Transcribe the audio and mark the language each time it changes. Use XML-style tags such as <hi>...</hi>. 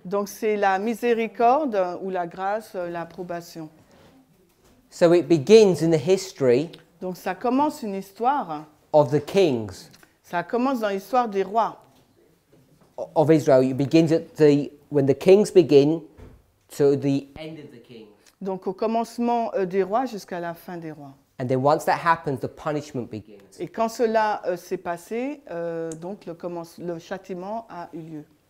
<fr>Donc c'est la miséricorde ou la grâce, l'approbation.</fr> <en>So it begins in the history</en> <fr>Donc ça commence une histoire,</fr> <en>of the kings</en> <fr>ça commence dans l'histoire des rois.</fr> <en>of Israel. It begins at when the kings begin to the end of the kings.</en> <fr>Donc au commencement des rois jusqu'à la fin des rois.</fr> <en>And then once that happens, the punishment begins.</en> <fr>Et quand cela s'est passé, donc le châtiment a eu lieu.</fr>